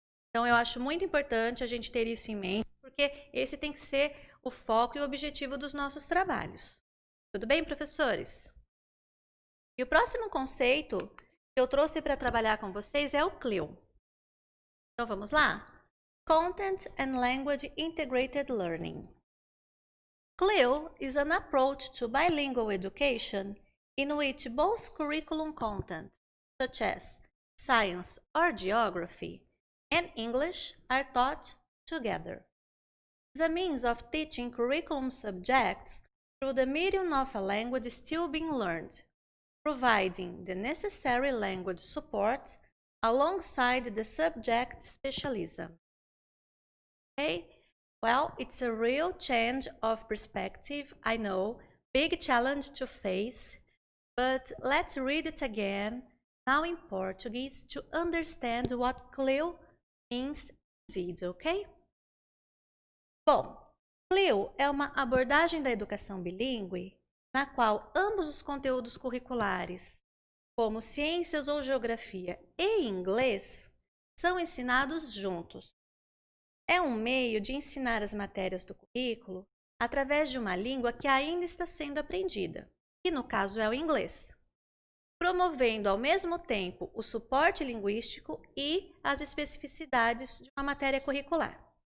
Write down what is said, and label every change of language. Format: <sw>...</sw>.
<pt>Então, eu acho muito importante a gente ter isso em mente, porque esse tem que ser o foco e o objetivo dos nossos trabalhos. Tudo bem, professores? E o próximo conceito que eu trouxe para trabalhar com vocês é o CLIL. Então, vamos lá?</pt> <en>Content and Language Integrated Learning. CLIL is an approach to bilingual education in which both curriculum content, such as science or geography, and English are taught together. It's a means of teaching curriculum subjects through the medium of a language still being learned, providing the necessary language support alongside the subject specialism. Okay? Well, it's a real change of perspective, I know, big challenge to face, but let's read it again, now in Portuguese, to understand what CLIL means indeed, ok?</en> <pt>Bom, CLIL é uma abordagem da educação bilíngue na qual ambos os conteúdos curriculares, como ciências ou geografia e inglês, são ensinados juntos. É um meio de ensinar as matérias do currículo através de uma língua que ainda está sendo aprendida, que no caso é o inglês, promovendo ao mesmo tempo o suporte linguístico e as especificidades de uma matéria curricular.</pt>